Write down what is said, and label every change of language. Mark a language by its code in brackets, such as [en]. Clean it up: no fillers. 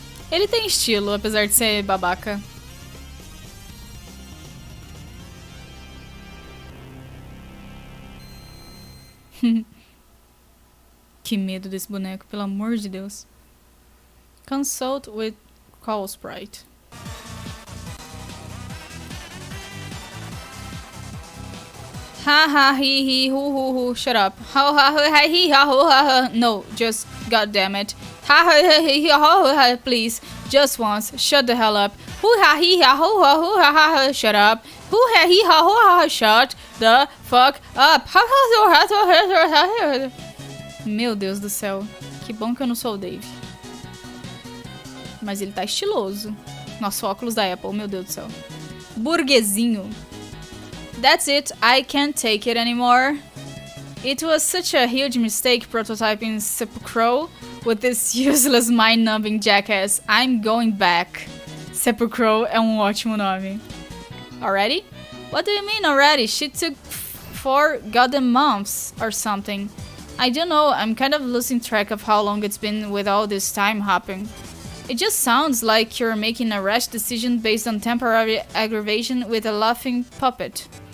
[pt] Ele tem estilo, apesar de ser babaca. Que medo desse boneco, pelo amor de Deus. [en] Consult with Call Sprite. Ha ha he he hoo hoo hoo. Shut up. Ha ha ha he ha ho ha ha. No, just goddamn it. Ha ha he he ha ha. Please, just once. Shut the hell up. Hoo ha he ha ho ha ho ha ha. Shut up. Hoo ha he ha ho ha ha. Shut the fuck up. [pt] Ha ha ha. Meu Deus do céu. Que bom que eu não sou o Dave. Mas ele tá estiloso. Nosso óculos da Apple, meu Deus do céu. Burguesinho. [en] That's it, I can't take it anymore. It was such a huge mistake prototyping Sepulchro with this useless mind-numbing jackass. I'm going back. [pt] Sepulchro é um ótimo nome. [en] Already? What do you mean already? She took 4 goddamn months or something. I don't know, I'm kind of losing track of how long it's been with all this time hopping. It just sounds like you're making a rash decision based on temporary aggravation with a laughing puppet.